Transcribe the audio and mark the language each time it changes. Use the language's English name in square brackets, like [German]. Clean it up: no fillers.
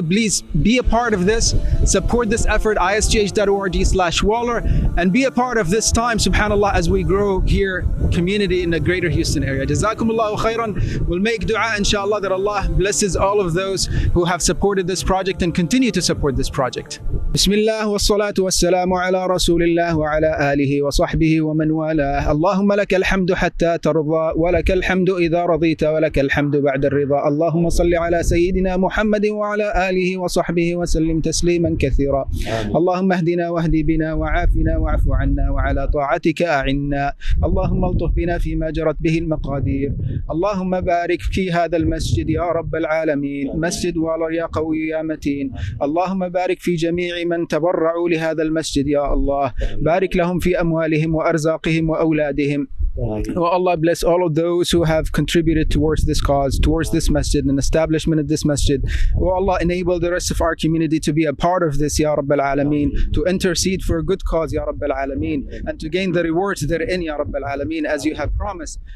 [English] Please be a part of this. Support this effort, isgh.org/Waller, and be a part of this time, subhanAllah, as we grow here, community in the greater Houston area. Jazakumullahu khairan. We'll make dua, inshallah, that Allah blesses all of those who have supported this project and continue to support this project. [Arabic] Bismillah wa salatu والسلام على رسول الله وعلى آله وصحبه ومن والاه. اللهم لك الحمد حتى ترضى، ولك الحمد إذا رضيت، ولك الحمد بعد الرضا. اللهم صل على سيدنا محمد وعلى آله وصحبه وسلم تسليما كثيرا. اللهم اهدنا واهد بنا وعافنا واعف عنا، وعلى طاعتك أعنا. اللهم الطف بنا فيما جرت به المقادير. اللهم بارك في هذا المسجد يا رب العالمين، مسجد والر يا قوي يا متين. اللهم بارك في جميع من تبرعوا لهذا المسجد يا الله، بارك لهم في أموالهم وأرزاقهم وأولادهم. [English] Oh Allah, bless all of those who have contributed towards this cause, towards this masjid and establishment of this masjid. Oh Allah, enable the rest of our community to be a part of this, Ya Rabb al-Alameen, to intercede for a good cause, Ya Rabb al-Alameen, and to gain the rewards therein, Ya Rabb al-Alameen, as you have promised.